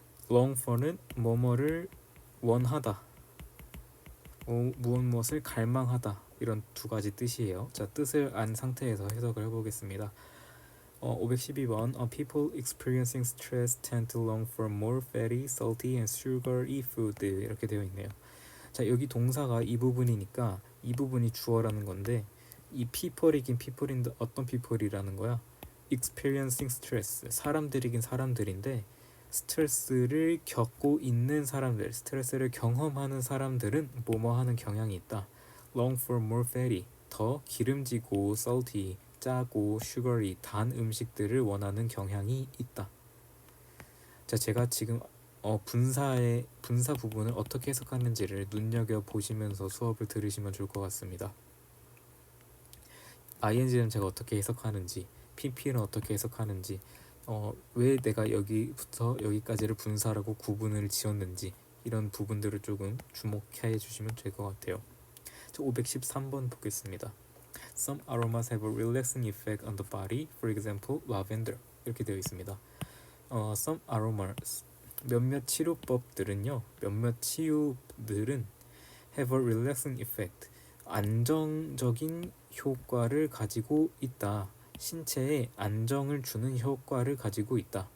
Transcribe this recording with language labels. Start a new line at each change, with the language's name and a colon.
Korean: long for는 뭐뭐를 원하다, 무엇을 갈망하다, 이런 두 가지 뜻이에요. 자, 뜻을 안 상태에서 해석을 해보겠습니다.
English: 512번 People experiencing stress tend to long for more fatty, salty and sugary food
Korean: 이렇게 되어 있네요. 자, 여기 동사가 이 부분이니까 이 부분이 주어라는 건데 이 people이긴 people인데 어떤 people이라는 거야?
English: experiencing stress.
Korean: 사람들이긴 사람들인데 스트레스를 겪고 있는 사람들, 스트레스를 경험하는 사람들은 뭐뭐 하는 경향이 있다.
English: long for more fatty.
Korean: 더 기름지고 salty, 짜고 sugary, 단 음식들을 원하는 경향이 있다. 자, 제가 지금 분사 부분을 어떻게 해석하는지를 눈여겨 보시면서 수업을 들으시면 좋을 것 같습니다. ing는 제가 어떻게 해석하는지, pp는 어떻게 해석하는지, 왜 내가 여기부터 여기까지를 분사라고 구분을 지었는지 이런 부분들을 조금 주목해 주시면 될 것 같아요. 513번 보겠습니다.
English: Some aromas have a relaxing effect on the body. For example, lavender.
Korean: 이렇게 되어 있습니다.
English: Some aromas,
Korean: 몇몇 치료법들은요, 몇몇 치유들은
English: have a relaxing effect,
Korean: 안정적인 효과를 가지고 있다. 신체에 안정을 주는 효과를 가지고 있다.